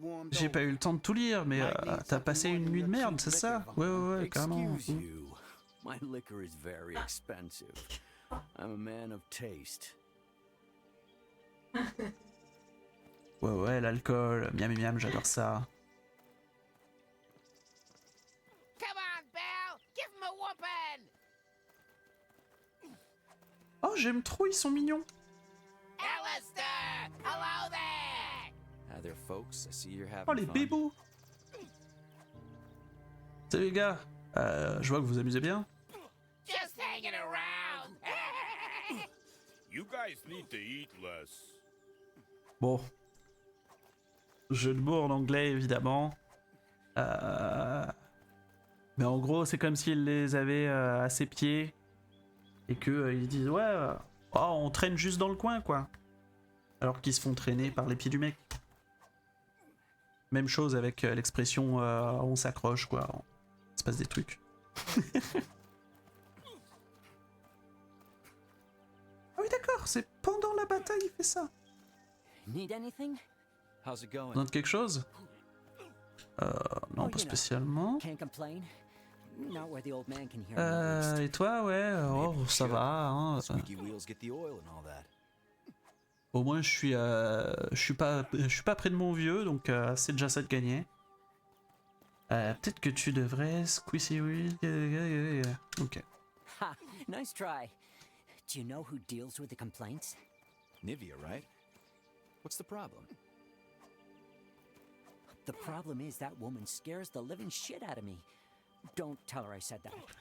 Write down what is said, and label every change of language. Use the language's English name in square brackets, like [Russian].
[French] J'ai pas eu le temps de tout lire, mais t'as passé une nuit de merde, c'est ça? Ouais, carrément. [English] My liquor is very expensive. I'm a man of taste. [French] Ouais, l'alcool, miam miam, j'adore ça. [English] Come on, Belle, give him a whooping. [French] Oh, j'aime trop, ils sont mignons. [English] Alistair, hello there. Hi there, folks. I see you're having [French] Oh, les [English] fun. [French] bébous. Salut les gars, je vois que vous vous amusez bien. [English] Just hanging around. You guys need to eat less. [French] Bon. Jeu de mots en anglais, évidemment. Mais en gros, c'est comme s'il les avait à ses pieds et que ils disent ouais, oh, on traîne juste dans le coin, quoi. Alors qu'ils se font traîner par les pieds du mec. Même chose avec l'expression on s'accroche, quoi. Il se passe des trucs. Ah oui, d'accord, c'est pendant la bataille il fait ça. [English] Need anything? How's it going? [French] Note quelque chose? Non, pas spécialement. [English] Can't complain. Not where the old man can hear me roast. [French] Et toi, ouais, oh, ça va, hein. [English] Squeaky wheels get the oil and all that. [French] Au moins, je suis pas près de mon vieux, donc c'est déjà ça de gagner. Peut-être que tu devrais [English] squeezy wheel. Ok. Ha! Nice try. Do you know who deals with the complaints? Nivea, right? What's the problem? The problem is that woman scares the living shit out of me. Don't tell her I said that.